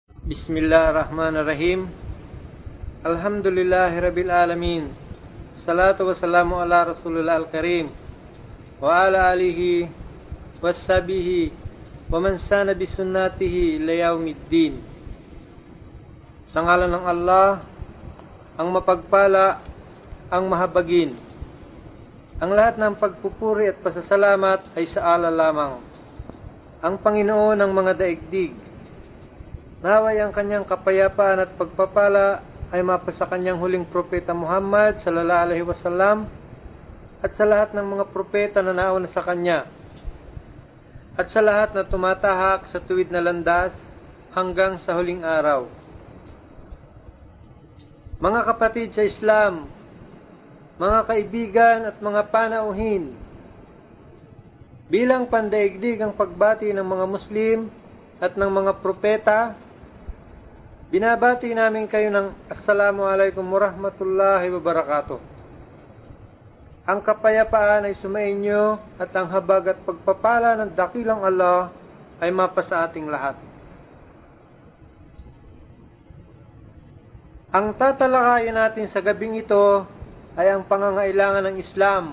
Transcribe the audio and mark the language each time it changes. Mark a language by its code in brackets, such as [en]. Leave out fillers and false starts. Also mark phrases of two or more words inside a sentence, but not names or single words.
[ar] بسم الله الرحمن الرحيم. الحمد لله رب العالمين. الصلاة والسلام على رسول الله الكريم وعلى آله وصحبه ومن سن بسنته إلى يوم الدين. [tl] Sa ngalan ng Allah, ang mapagpala, ang mahabagin. Ang lahat ng pagpupuri at pasasalamat ay sa Allah lamang, ang Panginoon ng mga daigdig. Naway ang kanyang kapayapaan at pagpapala ay mapa sa kanyang huling propeta Muhammad [ar] صلى الله عليه وسلم [tl] at sa lahat ng mga propeta na nauna sa kanya at sa lahat na tumatahak sa tuwid na landas hanggang sa huling araw. Mga kapatid sa Islam, mga kaibigan at mga panauhin, bilang pandaigdig ang pagbati ng mga Muslim at ng mga propeta, binabati namin kayo ng [ar] السلام عليكم ورحمة الله وبركاته. [tl] Ang kapayapaan ay sumainyo at ang habag at pagpapala ng dakilang Allah ay mapa sa ating lahat. Ang tatalakayin natin sa gabing ito ay ang pangangailangan ng Islam.